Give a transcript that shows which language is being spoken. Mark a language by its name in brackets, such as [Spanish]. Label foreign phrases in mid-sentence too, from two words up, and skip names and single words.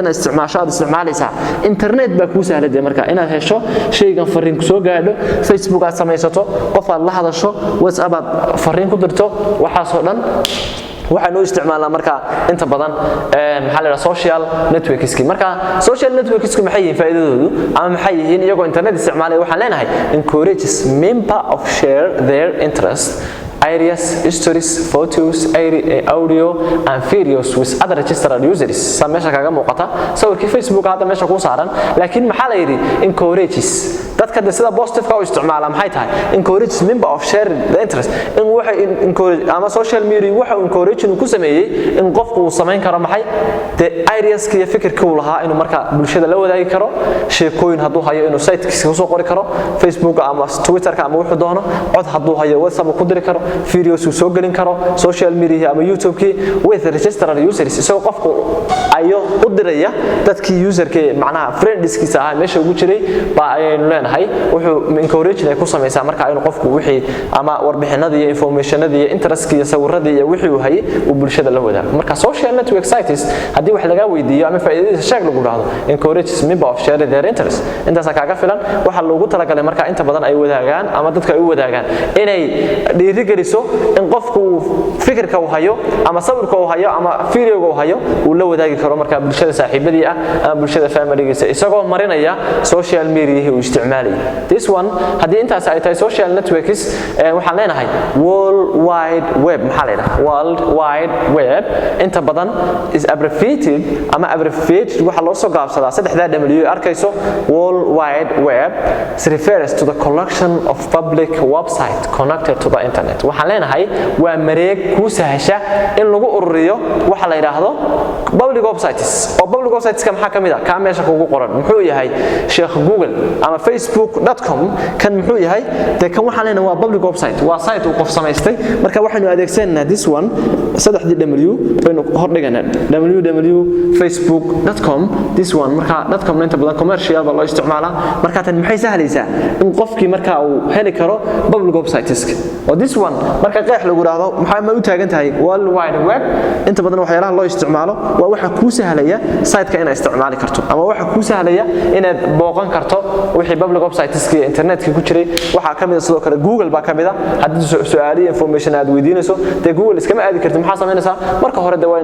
[Somali] inaad isticmaalaysaa internet baa kuu sahladay markaa inaad hesho shaygan fariin ku soo gaadho Facebook aad samaysato qof aad la hadasho WhatsApp aad fariin ku dirto waxaas oo dhan waxaan u isticmaalnaa marka inta badan maxaa la yiraahdaa [English] social networkski [Somali] marka [English] social networkski [Somali] maxay yihiin faa'iidadoodu ama maxay yihiin iyagoo internet isticmaalay waxaan leenahay [English] encourages member of share their interest areas, stories, photos, audio and videos with other registered users. [Somali] Meesha kaga muuqata sawirkii Facebook hadda meesha ku saaran laakiin maxaa la yiri encourages dadka sida positive ka u isticmaala maxay tahay [English] encourages member of share the interest in [Somali] waxa encourage ama social media waxa encourage ku sameeyay in qofku uu sameyn karo maxay [English] the ideas [Somali] iyo fikirka uu lahaa inuu marka bulshada la wadaagi karo sheekooyin haduu hayo inuu site-kiisa soo qori karo Facebook ama Twitter ka ama wuxuu doono cod haduu hayo WhatsApp ku diri karo videos uu soo gelin karo [English] social media [Somali] ama YouTube ki [English] with registered users [Somali] isoo qofku ayo u diraya dadkii userka macnaha friendskiisa ah meesha ugu jiray baa aynu leenahay wuxuu encourage ku sameeyay marka aynu qofku wixii ama warbixinada iyo informationada iyo interestkiisa sawirada iyo wixii uu hayay uu bulshada la wadaago marka [English] social network sites [Somali] hadii wax laga weydiiyo ama faa'iidada sheeg lagu dhaahdo [English] encourages member of share their interest [Somali] intaas kaaga filan waxa loogu talagalay marka inta badan ay wadaagaan ama dadka ay u wadaagaan inay dhiirigeliso in qofku fikirka uu hayo ama sawirka uu hayo ama videoga uu hayo uu la wadaagi karo marka bulshada saaxiibadii ah ama bulshada family-giisa isagoo marinaya [English] social media [Somali] uu isticmaalay [English] this one [Somali] hadii intaas ay tahay [English] social networks [Somali] waxaan leenahay [English] world wide web [Somali] maxaa la yiraahdaa [English] world wide web [Somali] inta badan [English] is abbreviated [Somali] ama abbreviated waxa loo soo gaabsadaa saddexda W arkayso [English] world wide web refers to the collection of public website connected to the internet [Somali] waxaan leenahay waa mareeg ku sahasha in lagu ururiyo waxa la yiraahdo [English] public websites [Somali] oo [English] public websites [Somali] ka maxaa kamid ah ka meesha kugu qoran muxuu yahay sheekh Google ama facebook.com kan muxuu yahay kan waxaan leenahay waa [English] public website [Somali] waa site uu qof samaystay marka waxaanu adeegsanaa [English] this one [Somali] saddexdii W baynu hor dhiganaa www.facebook.com [English] this one [Somali] marka .com inta badan commercial baa loo isticmaalaa marka tan maxay sahlaysaa in qofkii marka uu heli karo [English] public websites [Somali] oo [English] this one [Somali] marka qeex lagu raado maxay ma u taagan tahay [English] world wide web [Somali] inta badan waxyaalaha loo isticmaalo waa waxa ku sahlaya site-ka inaad isticmaali karto ama waxa ku sahlaya inaad booqan karto wixii [English] public websites-ka [Somali] internet-ka ku jiray waxa kamid sidoo kale Google baa kamid ah hadii su'aaliyo information aad weydiinayso de Google iskama aadi karto maxaa sameynaysaa marka hore waa